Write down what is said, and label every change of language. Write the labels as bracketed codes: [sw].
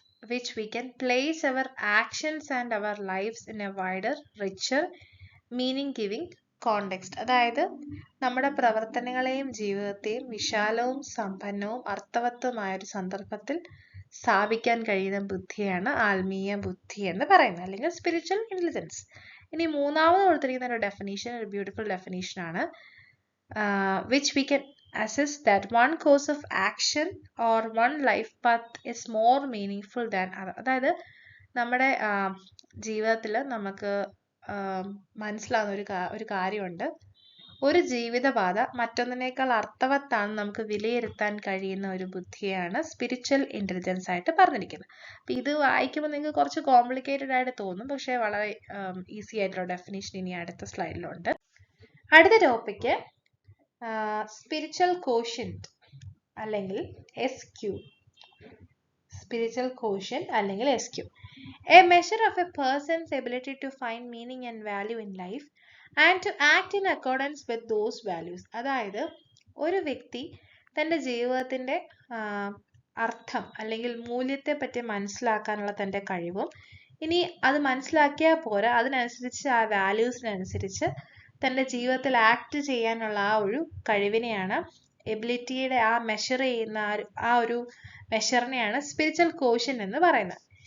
[en] which we can place our actions and our lives in a wider, richer, meaning giving context. [ml] അതായത് നമ്മുടെ പ്രവർത്തനങ്ങളെയും ജീവിതത്തെയും വിശാലവും സമ്പന്നവും അർത്ഥവത്തുമായ ഒരു സന്ദർഭത്തിൽ സ്ഥാപിക്കാൻ കഴിയുന്ന ബുദ്ധിയാണ് ആത്മീയ ബുദ്ധി എന്ന് പറയുന്നത്, അല്ലെങ്കിൽ സ്പിരിച്വൽ ഇന്റലിജൻസ്. ഇനി മൂന്നാമത് കൊടുത്തിരിക്കുന്ന ഒരു ഡെഫിനീഷൻ ഒരു ബ്യൂട്ടിഫുൾ ഡെഫിനീഷൻ ആണ്, [en] which we can assess that one course of action or one life path is more meaningful than other. [ml] അതായത് നമ്മുടെ ജീവിതത്തിൽ നമുക്ക് മനസ്സിലാവുന്ന ഒരു കാര്യമുണ്ട്, ഒരു ജീവിതപാത മറ്റൊന്നിനേക്കാൾ അർത്ഥവത്താണ് നമുക്ക് വിലയിരുത്താൻ കഴിയുന്ന ഒരു ബുദ്ധിയാണ് സ്പിരിച്വൽ ഇന്റലിജൻസ് ആയിട്ട് പറഞ്ഞിരിക്കുന്നത്. അപ്പം ഇത് വായിക്കുമ്പോൾ നിങ്ങൾക്ക് കുറച്ച് കോംപ്ലിക്കേറ്റഡ് ആയിട്ട് തോന്നും, പക്ഷേ വളരെ ഈസി ആയിട്ടുള്ള ഡെഫിനേഷൻ ഇനി അടുത്ത സ്ലൈഡിലുണ്ട്. അടുത്ത ടോപ്പിക്ക് സ്പിരിച്വൽ കോഷ്യന്റ് അല്ലെങ്കിൽ SQ. സ്പിരിച്വൽ കോഷ്യന്റ് അല്ലെങ്കിൽ SQ. [en] A measure of a person's ability to find meaning and value in life and to act in accordance with those values. [ml] അതായത് ഒരു വ്യക്തി തൻ്റെ ജീവിതത്തിൻ്റെ അർത്ഥം അല്ലെങ്കിൽ മൂല്യത്തെ പറ്റി മനസ്സിലാക്കാനുള്ള തൻ്റെ കഴിവും, ഇനി അത് മനസ്സിലാക്കിയാൽ പോരാ, അതിനനുസരിച്ച് ആ വാല്യൂസിനനുസരിച്ച് തൻ്റെ ജീവിതത്തിൽ ആക്ട് ചെയ്യാനുള്ള ആ ഒരു കഴിവിനെയാണ്, എബിലിറ്റിയുടെ ആ മെഷർ ചെയ്യുന്ന ആ ഒരു മെഷറിനെയാണ് സ്പിരിച്വൽ കോഷ്യന്റ് എന്ന് പറയുന്നത്.